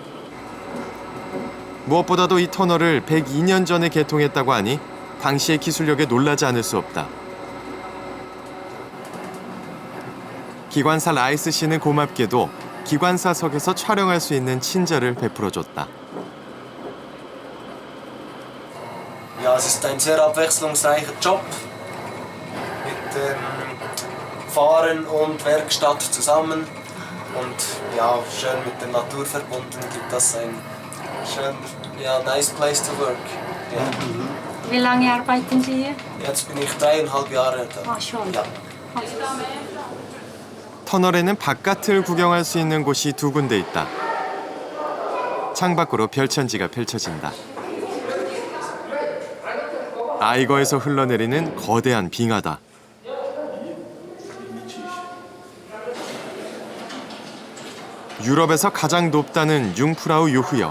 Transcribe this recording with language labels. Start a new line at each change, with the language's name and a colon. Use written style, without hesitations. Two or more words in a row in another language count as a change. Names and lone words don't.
Korean: 무엇보다도 이 터널을 102년 전에 개통했다고 하니 당시의 기술력에 놀라지 않을 수 없다. 기관사 라이스 씨는 고맙게도 기관사석에서 촬영할 수 있는 친절을 베풀어줬다.
German: Ja, es ist ein sehr abwechslungsreicher Job mit Fahren und Werkstatt zusammen und ja, schön mit der Natur verbunden gibt das ein schön, ja,
English: nice place to work.
German: Ja. Wie lange arbeiten Sie hier? Jetzt bin ich 3,5 Jahre da. Ach schon. Ja.
Korean: 터널에는 바깥을 구경할 수 있는 곳이 두 군데 있다. 창밖으로 별천지가 펼쳐진다. 아이거에서 흘러내리는 거대한 빙하다. 유럽에서 가장 높다는 융프라우 요흐역.